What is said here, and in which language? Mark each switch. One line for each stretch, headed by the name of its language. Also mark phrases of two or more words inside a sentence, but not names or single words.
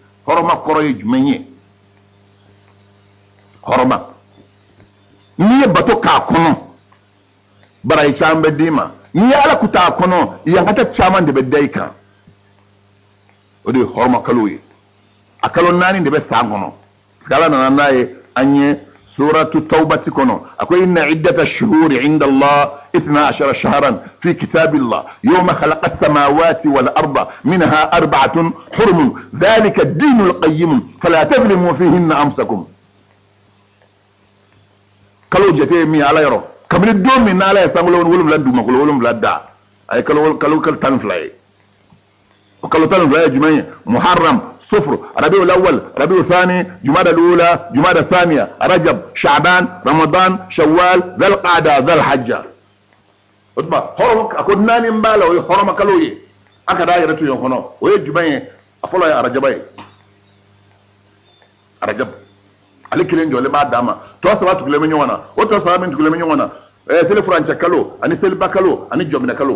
Bambara: hɔrɔnma kɔrɔ ye jumɛn ye? hɔrɔnma n'i ye bato k'a kɔnɔ baraji caman bɛ d'i ma, n'i ye ala ku t'a kɔnɔ yankata caman de bɛ da i kan. o de ye hɔrɔnma kalo ye. a kalo 4 de bɛ san kɔnɔ.
French: parce que
Bambara: ala nana n'a ye an ye suratu tawbati kɔnɔ a ko
Arabic: إن عدة الشهور عند الله 12 شهرا في كتاب الله يوم خلق السماوات والأرض منها 4 حرم ذلك الدين القيم فلا تظلموا فيهن أنفسكم.
Bambara: kalo jate mi ala yɔrɔ kabini don min n'ala ye sankolo 7 dugumakolo 7 da a ye kalo 12 ye. o kalo 12 ye jumɛn ye? muharram, sufr, rabiul awwal, rabiul thani, jumada al-ula, jumada thaniya, rajab, sha'ban, ramadan, shawwal, dhul qa'da, dhul hajja. o tuma hɔrɔn a ko 4 b'a la o ye hɔrɔnma kalo ye. an ka da yɛrɛ to yen kɔnɔ o ye jumɛn ye? a fɔlɔ ye arajaba ye. arajab ale kelen jɔlen b'a d'a ma. tɔ 3 tugulen bɛ ɲɔgɔn na. o tɔ 3 min tugulen bɛ ɲɔgɔn na seli furancɛ kalo ani seliba kalo ani jɔminɛ kalo.